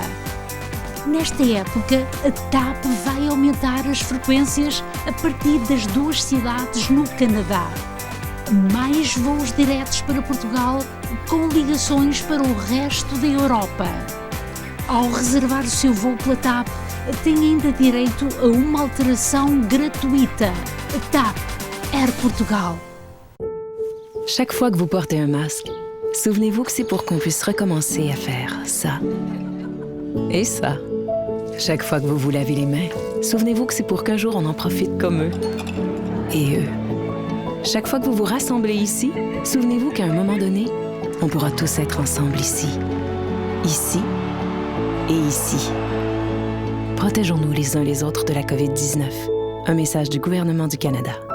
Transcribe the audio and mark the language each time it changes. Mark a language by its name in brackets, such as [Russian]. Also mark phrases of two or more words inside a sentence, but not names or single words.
[Portuguese] Nesta época, a TAP vai aumentar as frequências a partir das 2 cidades no Canadá. Mais voos diretos para Portugal com ligações para o resto da Europa. Ao reservar o seu voo pela TAP, tem ainda direito a uma alteração gratuita. A TAP Air Portugal. [French] Chaque fois que vous portez un masque, souvenez-vous que c'est pour qu'on puisse recommencer à faire ça. Et ça. Chaque fois que vous vous lavez les mains, souvenez-vous que c'est pour qu'un jour on en profite comme eux. Et eux. Chaque fois que vous vous rassemblez ici, souvenez-vous qu'à un moment donné, on pourra tous être ensemble ici. Ici et ici. Protégeons-nous les uns les autres de la COVID-19. Un message du gouvernement du Canada.